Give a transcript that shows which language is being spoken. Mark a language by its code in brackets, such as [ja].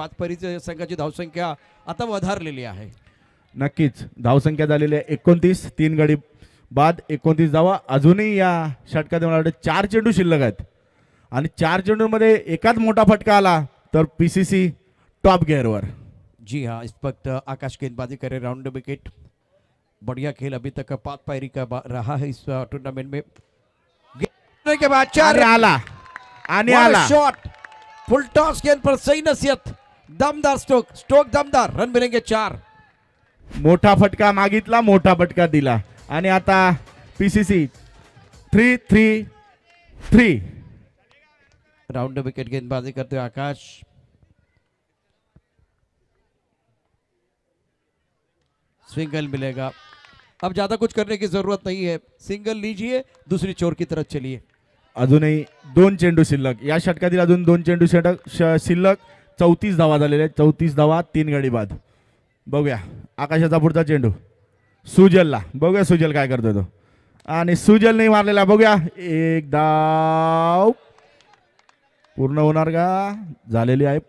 [mr] पाच पायरीच्या संघाची धावसंख्या आता वधारलेली आहे. नक्कीच धावसंख्या झालेली आहे 29. 3 गडी बाद 29 धावा. अजूनही या षटकात मला वाटतं 4 चेंडू शिल्लक आहेत आणि 4 चेंडूमध्ये एकाच मोठा फटका आला तर PCC टॉप गिअरवर. [hi] जी हाँ, इस वक्त आकाश गेंदबाजी करे राउंड विकेट. बढ़िया खेल अभी तक पांच पायरी का रहा है इस टूर्नामेंट में. गेंद के बाद चार [mr] आला आणि आला [hi] शॉट, फुल टॉस गेंद पर सही नसीहत, दमदार स्ट्रोक दमदार, रन मिलेंगे 4. [mr] मोठा फटका मागितला, मोठा फटका दिला आणि आता PCC 3-3-3. [hi] राउंड विकेट गेंदबाजी करते हुए आकाश. सिंगल मिलेगा. अब ज्यादा कुछ करने की जरूरत नहीं है, सिंगल लीजिए, दूसरी चोर की तरफ चलिए. [mr] अजूनही 2 चेंडू शिल्लक. या षटकातील अजून 2 चेंडू शिल्लक. 34 धावा झालेल्या आहेत. 34 धावा, 3 गडी बाद. बघूया आकाशाचा पुढचा चेंडू सुजलला. बघूया सुजल काय करतो तो, आणि सुजल नाही मारलेला. बघूया एक धाव पूर्ण होणार का. झालेली आहे.